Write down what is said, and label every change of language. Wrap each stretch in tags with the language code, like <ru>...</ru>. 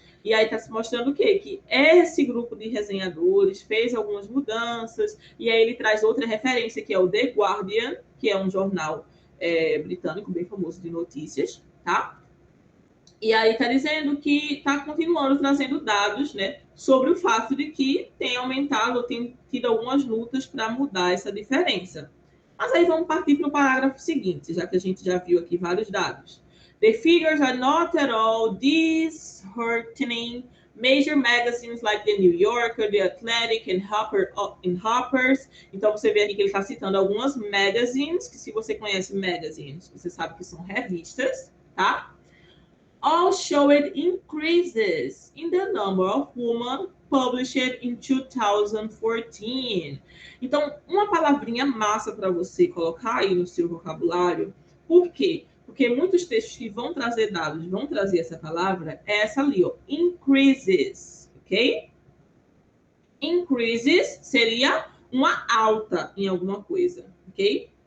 <pt>E aí está se mostrando o quê? Que esse grupo de resenhadores fez algumas mudanças, e aí ele traz outra referência, que é o The Guardian, que é um jornal britânico bem famoso de notícias, tá? E aí está dizendo que está continuando trazendo dados, né, sobre o fato de que tem aumentado, tem tido algumas lutas para mudar essa diferença. Mas aí vamos partir para o parágrafo seguinte, já que a gente já viu aqui vários dados.</pt> <en>The figures are not at all disheartening. Major magazines like The New Yorker, The Athletic and Harper's.</en> <pt>Então, você vê aqui que ele está citando algumas magazines, que se você conhece magazines, você sabe que são revistas, tá?</pt> <en>All showed increases in the number of women published in 2014.</en> <pt>Então, uma palavrinha massa para você colocar aí no seu vocabulário. Por quê? porque muitos textos que vão trazer dados, vão trazer essa palavra, é essa ali, ó, increases, ok? Increases seria uma alta em alguma coisa, ok?</pt>